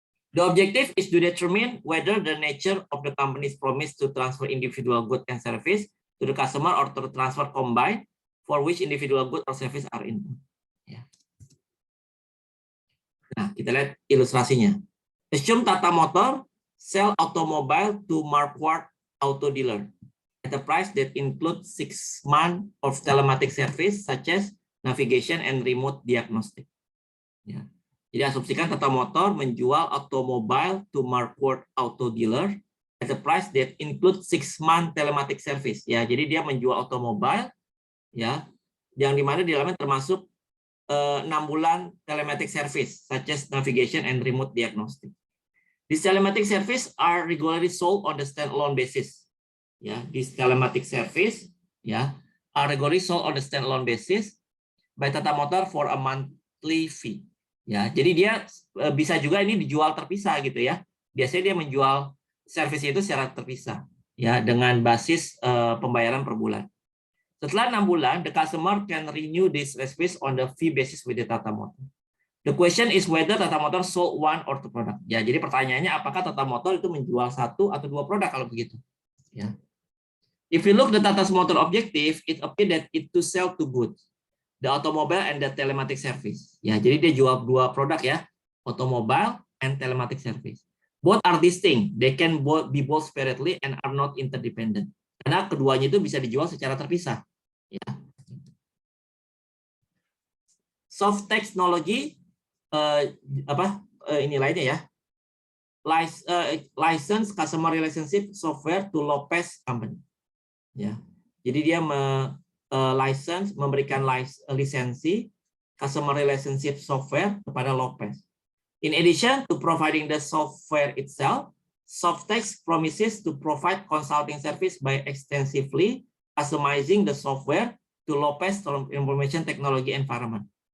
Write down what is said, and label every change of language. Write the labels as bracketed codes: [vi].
[en] The objective is to determine whether the nature of the company's promise to transfer individual goods and service to the customer or to transfer combined for which individual goods or service are involved. [id] Ya. Nah, kita lihat ilustrasinya. [en] Assume Tata Motor sell automobile to Marquardt Auto Dealer at a price that includes 6 months of telematic service such as navigation and remote diagnostic. [id] Ya. Jadi asumsikan [en] Tata Motor [id] menjual [en] automobile to Marquardt Auto Dealer at a price that includes 6 months telematic service. Ya, jadi dia menjual automobile ya yang dimana di dalamnya termasuk 6 bulan telematic service such as navigation and remote diagnostic. These telematic service are regularly sold on the standalone basis. Ya, these telematic service ya are regularly sold on the standalone basis by Tata Motor for a monthly fee. [id] Ya, jadi dia bisa juga ini dijual terpisah gitu ya. Biasanya dia menjual servis itu secara terpisah ya dengan basis pembayaran per bulan. Setelah 6 bulan, [en] the customer can renew this service on the fee basis with the Tata Motor. The question is whether Tata Motor sold one or two product. [id] Ya, jadi pertanyaannya apakah Tata Motor itu menjual satu atau dua produk kalau begitu. Ya. [en] If you look the Tata Motor objective, it appear that it to sell two goods, the automobile and the telematic service. [id] Ya, jadi dia jual dua produk ya, [en] automobile and telematic service. Both are distinct. They can be both separately and are not interdependent. [id] Karena keduanya itu bisa dijual secara terpisah. Ya. Soft technology ini lainnya ya. [en] License customer relationship software to Lopez Company. Ya. [id] Jadi dia memberikan lisensi customer relationship software kepada Lopez. [en] In addition to providing the software itself, Softex promises to provide consulting service by extensively customizing the software to Lopez information technology environment.